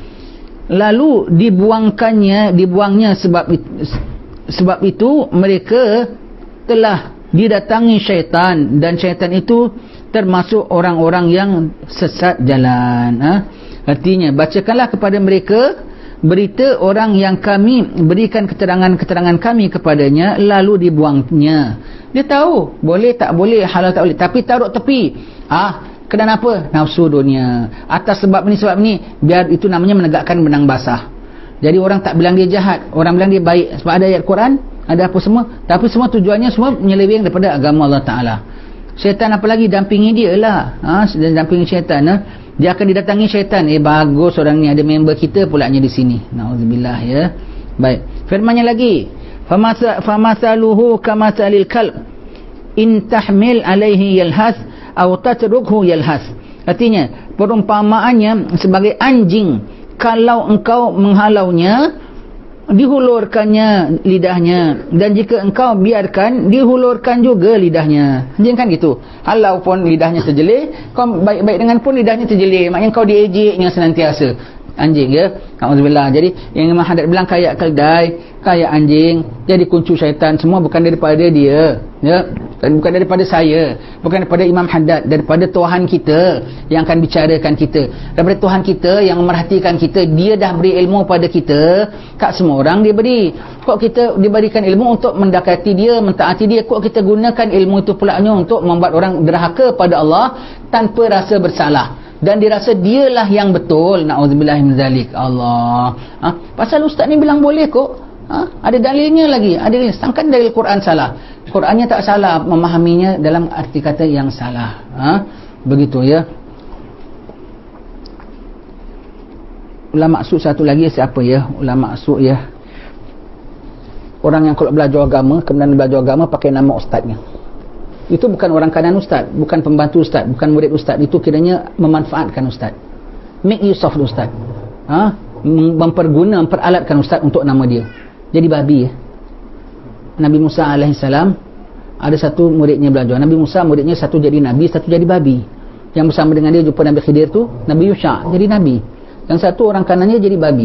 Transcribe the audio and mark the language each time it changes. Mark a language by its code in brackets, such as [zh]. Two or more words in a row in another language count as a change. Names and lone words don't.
[ms] Lalu dibuangnya sebab itu mereka telah didatangi syaitan, dan syaitan itu termasuk orang-orang yang sesat jalan. Artinya, bacakanlah kepada mereka berita orang yang kami berikan keterangan-keterangan kami kepadanya, lalu dibuangnya. Dia tahu boleh tak boleh, halal tak boleh, tapi taruh tepi. Kenapa? Nafsu dunia. Atas sebab ni, biar itu namanya menegakkan benang basah. Jadi orang tak bilang dia jahat, orang bilang dia baik, sebab ada ayat Quran, ada apa semua, tapi semua tujuannya semua menyeleweng daripada agama Allah Ta'ala. Syaitan apa lagi? Dampingi dia lah. Dampingi syaitan. Dia akan didatangi syaitan. Bagus orang ni, ada member kita pulaknya di sini. Na'udzubillah, ya. Baik. Firman-Nya lagi, [ar] فمثله كمثل الكلب إن تحمل عليه يلهث أو تتركه يلهث. [ms] Artinya, perumpamaannya sebagai anjing, kalau engkau menghalaunya, dihulurkannya lidahnya, dan jika engkau biarkan, dihulurkan juga lidahnya. Anjing kan gitu, halau pun lidahnya terjelir, kau baik-baik dengan pun lidahnya terjelir, maknanya kau diejeknya senantiasa. Anjing, ya. Alhamdulillah. Jadi yang Imam Haddad bilang kayak keldai, kayak anjing, jadi kuncu syaitan, semua bukan daripada dia, ya. Dan bukan daripada saya, bukan daripada Imam Haddad, daripada Tuhan kita yang akan bicarakan kita, daripada Tuhan kita yang memerhatikan kita. Dia dah beri ilmu pada kita. Kat semua orang dia beri. Kok kita diberikan ilmu untuk mendekati dia, mentaati dia, kok kita gunakan ilmu itu pulaknya untuk membuat orang derhaka pada Allah tanpa rasa bersalah, dan dirasa dialah yang betul. [ar] نعوذ بالله من ذلك. [ms] Allah. Pasal ustaz ni bilang boleh kok. Ada dalilnya lagi. Ada dalil. Sedangkan dalil Quran salah. Qurannya tak salah, memahaminya dalam arti kata yang salah. Begitu, ya. Ulama maksud satu lagi siapa, ya? Ulama maksud, ya, orang yang kalau belajar agama, kemudian belajar agama pakai nama ustaznya. Itu bukan orang kanan ustaz, bukan pembantu ustaz, bukan murid ustaz. Itu kiranya memanfaatkan ustaz, [en] make use of [ms] ustaz, memperalatkan ustaz untuk nama dia. Jadi babi, ya. Nabi Musa alaihissalam ada satu muridnya belajar. Nabi Musa muridnya satu jadi nabi, satu jadi babi. Yang bersama dengan dia jumpa Nabi Khidir tu Nabi Yusha jadi nabi. Yang satu orang kanannya jadi babi.